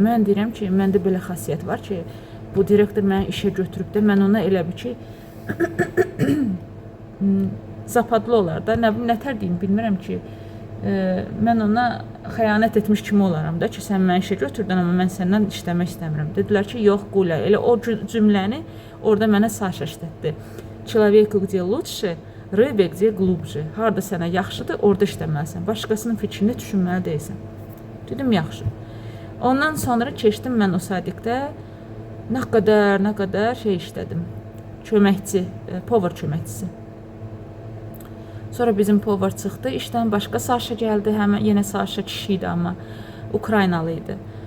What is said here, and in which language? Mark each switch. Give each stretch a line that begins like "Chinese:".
Azerbaijani: Mən deyirəm ki, məndə belə xasiyyət var ki, bu direktor məni işə götürüb də, mən ona elə bir ki, zapadlı olar da, nətər deyim, bilmirəm ki, mən ona xəyanət etmiş kimi olaram da ki, sən məni işə götürdün, amma mən səndən işləmək istəmirəm. Dedilər ki, yox, Qulə, elə o cümləni orada mənə Saşa işlətdi.
Russian: Человеку где лучше, rыбе где глубже.
Azerbaijani: Harda sənə yaxşıdır, orada işləməlisən. Başqasının fikrini düşünməli deyilsən. Dedim, yaxşı. Ondan sonra keçdim mən o sadikdə nə qədər şey işlədim. Köməkçi, povar köməkçisi. Sonra bizim povar çıxdı, işdən başqa Saşa gəldi, həmən yenə Saşa kişi idi, amma Ukraynalı idi.